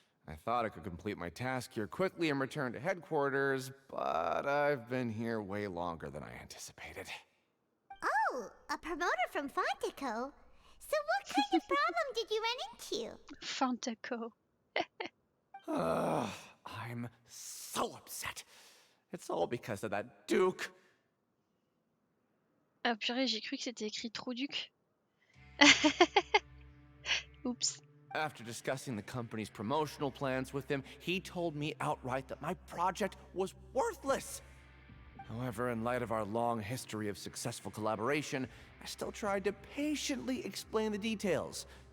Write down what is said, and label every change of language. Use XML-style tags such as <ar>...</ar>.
<en>I thought I could complete my task here quickly and return to headquarters, but I've been here way longer than I anticipated. Oh, a promoter from Fontaco? So what kind of problem did you run into? Fantaco. I'm so upset. It's all because of that Duke.</en> <fr>Ah purée, j'ai cru que c'était écrit Trouduc. Oups.</fr> <en>After discussing the company's promotional plans with him, he told me outright that my project was worthless. However, in light of our long history of successful collaboration, I still tried to patiently explain the details.</en>